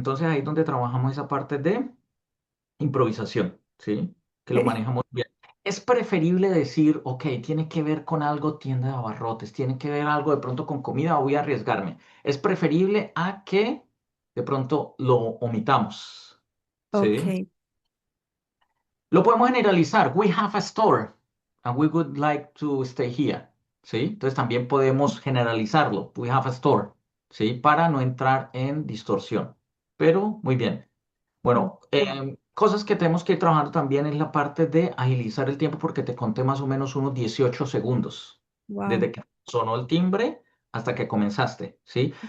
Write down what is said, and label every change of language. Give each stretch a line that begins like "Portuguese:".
Spanish: Entonces ahí es donde trabajamos esa parte de improvisación, ¿sí? Que lo Ok. manejamos bien. Es preferible decir, ok, tiene que ver con algo tienda de abarrotes, tiene que ver algo de pronto con comida, voy a arriesgarme. Es preferible a que de pronto lo omitamos, ¿sí? Ok. Lo podemos generalizar.
English: We have a store and we would like to stay here, ¿sí?
Spanish: Entonces también podemos generalizarlo.
English: We have a store,
Spanish: ¿sí? Para no entrar en distorsión. Pero muy bien. Bueno, cosas que tenemos que ir trabajando también es la parte de agilizar el tiempo porque te conté más o menos unos 18 segundos Wow. desde que sonó el timbre hasta que comenzaste, ¿sí?